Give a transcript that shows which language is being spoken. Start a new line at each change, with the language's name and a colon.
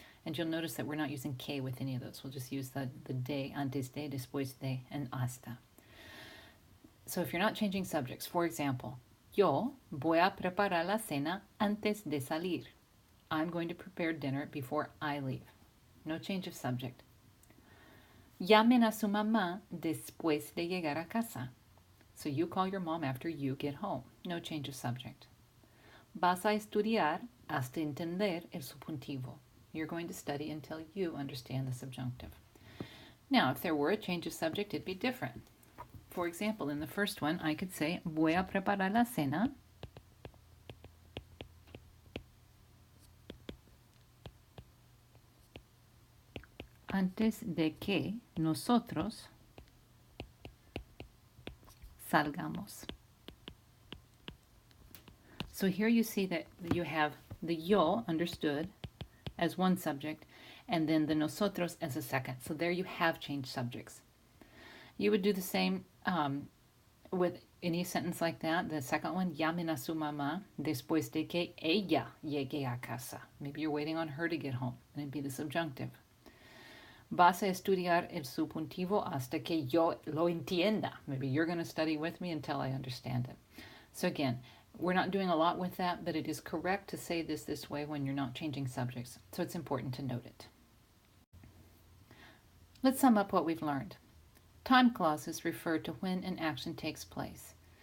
English: And you'll notice that we're not using que with any of those. We'll just use the de, antes de, después de, and hasta. So if you're not changing subjects, for example,
Spanish: yo voy a preparar la cena antes de salir.
English: I'm going to prepare dinner before I leave. No change of subject.
Spanish: Llamen a su mamá después de llegar a casa.
English: So you call your mom after you get home. No change of subject.
Spanish: Vas a estudiar hasta entender el subjuntivo.
English: You're going to study until you understand the subjunctive. Now, if there were a change of subject, it'd be different. For example, in the first one, I could say,
Spanish: voy a preparar la cena antes de que nosotros salgamos.
English: So here you see that you have the yo, understood, as one subject, and then the nosotros as a second. So there you have changed subjects. You would do the same with any sentence like that. The second one,
Spanish: llamen a su mamá después de que ella llegue a casa.
English: Maybe you're waiting on her to get home, and it'd be the subjunctive.
Spanish: Vas a estudiar el subjuntivo hasta que yo lo entienda.
English: Maybe you're going to study with me until I understand it. So again, we're not doing a lot with that, but it is correct to say this way when you're not changing subjects. So it's important to note it. Let's sum up what we've learned. Time clauses refer to when an action takes place.